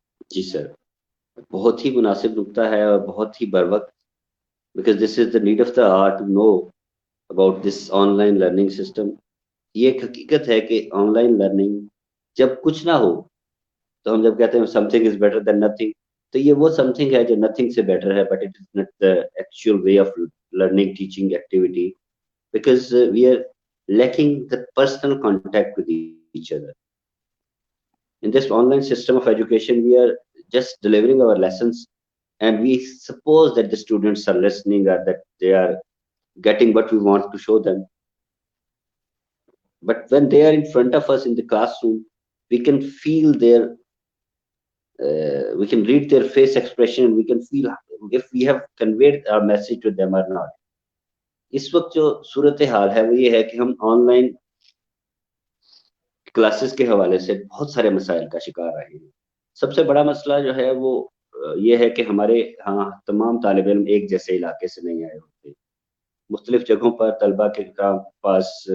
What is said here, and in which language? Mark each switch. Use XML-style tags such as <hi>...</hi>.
<ur>جی سر، بہت ہی مناسب نکتہ ہے اور بہت ہی بر وقت،</ur> <en>Because this is the need of the hour to know about this online learning system.</en> <ur>یہ ایک حقیقت ہے کہ آن لائن لرننگ جب کچھ نہ ہو، تو ہم جب کہتے ہیں</ur> <en>Something is better than nothing, تو یہ وہ سم تھنگ ہے جو نتھنگ سے بیٹر ہے، but it is not the actual way of learning teaching activity, because we are lacking the personal contact with each other. In this online system of education, we are just delivering our lessons, and we suppose that the students are listening or that they are getting what we want to show them. But when they are in front of us in the classroom, we can feel their we can read their face expression, we can feel if we have conveyed our message to them or not.</en> <ur>اس وقت جو صورتحال ہے وہ یہ ہے کہ ہم on line classes کے حوالے سے بہت سارے مسائل کا شکار رہے ہیں۔ سب سے بڑا مسئلہ جو ہے وہ یہ ہے کہ ہمارے ہاں تمام طالب علم ایک جیسے علاقے سے نہیں آئے ہوتے، مختلف جگہوں پر طلبہ کے پاس</ur>